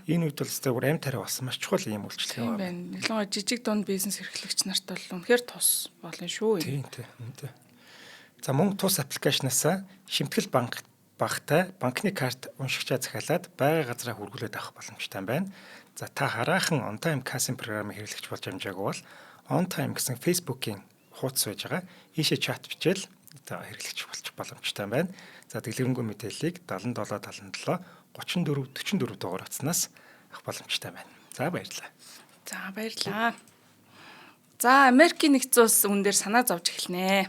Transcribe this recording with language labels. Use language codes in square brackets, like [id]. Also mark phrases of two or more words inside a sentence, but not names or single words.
[mn] Энэ үед бол зөвхөн амь тариа болсон маш чухал юм үйлчлэг байна. Ялангуяа жижиг дунд бизнес эрхлэгч нарт бол үнэхээр тус болно шүү. Тийм. За мөнгө тус аппликейшнаас шимтгэл багтай банкны карт уншигчаа захиалаад байгаа газараа хүргүүлээд авах боломжтой байна. За та хараахан on time кассин програмыг хэрэглэж болж амжаагүй бол on time гэсэн Facebook-ийн хуудас байж байгаа. Ийшээ чат бичээл хэрэглэгч болчих боломжтой байна. За дэлгэрэнгүй мэдээллийг 77 77 34 44 дугаар утаснаас авах боломжтой байна. За баярлалаа. За баярлалаа. За Америкийн нэгдсэн улс үүн дээр санаа зовж эхэлнэ.